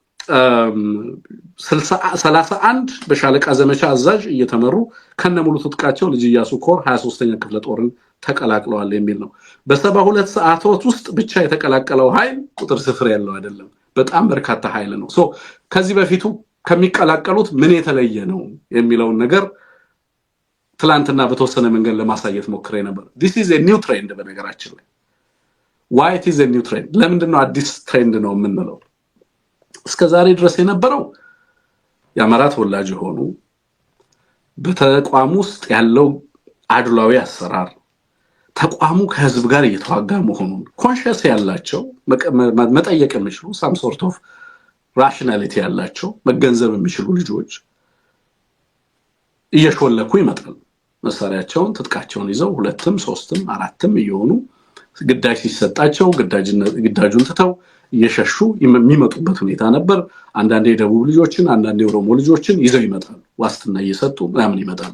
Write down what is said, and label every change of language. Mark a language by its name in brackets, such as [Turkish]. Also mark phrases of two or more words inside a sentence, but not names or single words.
[Amharic] 31 በሻለቃ ዘመቻ አዛዥ እየተመሩ ከነሙሉ ትጥቃቸው ልጅ ኢያሱ ኮር 23ኛ ክፍለ ጦርን ተቀላቅለዋል የሚል ነው በ72 ሰዓታት ውስጥ ብቻ የተቀላቀለው ኃይል ቁጥር ስፍር ያለው አይደለም በጣም በርካታ ኃይል ነው ከዚህ በፊቱ ከሚቀላቀሉት ምን የተለየ ነው የሚለው ነገር ትላንትና በተወሰነ መንገድ ለማሳየት ሞክሬ ነበር [English] this is a new trend [Amharic] በነገራችን ላይ [English] why it is a new trend [Amharic] ለምንድነው አዲስ ትሬንድ ነው የምንለው እስከዛሬ ድረስ የነበረው የአማራ ተወላጅ ሆኑ በተቋም ውስጥ ያለው አድሏዊ አሰራር ተቋሙ ከህዝብ ጋር እየተዋጋ መሆኑን ኮንሺየስ ያላቸው መጠየቅ የሚችሉ [English] some sort of rationality [Amharic] ያላቸው መገንዘብ የሚችሉ ልጆች እየሾለኩ ይመጣሉ መሳሪያቸውን ትጥቃቸውን ይዘው 2ም 3ም 4ም እየሆኑ ግዳጅ ሲሰጣቸው ግዳጁን ትተው እየሸሹ የሚመጡበት ሁኔታ ነበር አንዳንዴ ደቡብ ልጆችን አንዳንዴ ኦሮሞ ልጆችን ይዘው ይመጣሉ ዋስትና እየሰጡ ምናምን ይመጣሉ